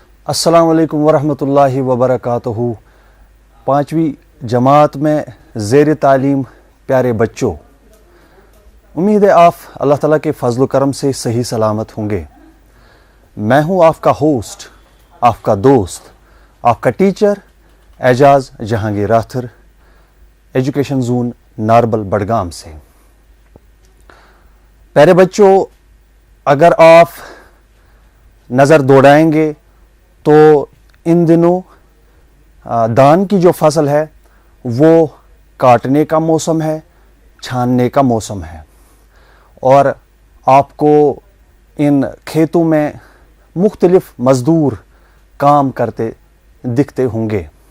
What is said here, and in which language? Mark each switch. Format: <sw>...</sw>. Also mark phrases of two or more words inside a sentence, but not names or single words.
<ur>السلام علیکم ورحمۃ اللہ وبرکاتہ۔ 5ویں جماعت میں زیر تعلیم پیارے بچوں، امید ہے آپ اللہ تعالیٰ کے فضل و کرم سے صحیح سلامت ہوں گے۔ میں ہوں آپ کا ہوسٹ، آپ کا دوست، آپ کا ٹیچر اعجاز جہانگیر راتھر،</ur> <en>education zone</en> <ur>ناربل بڈگام سے۔ پیارے بچوں، اگر آپ نظر دوڑائیں گے تو ان دنوں دان کی جو فصل ہے وہ کاٹنے کا موسم ہے، چھاننے کا موسم ہے، اور آپ کو ان کھیتوں میں مختلف مزدور کام کرتے دکھتے ہوں گے۔</ur>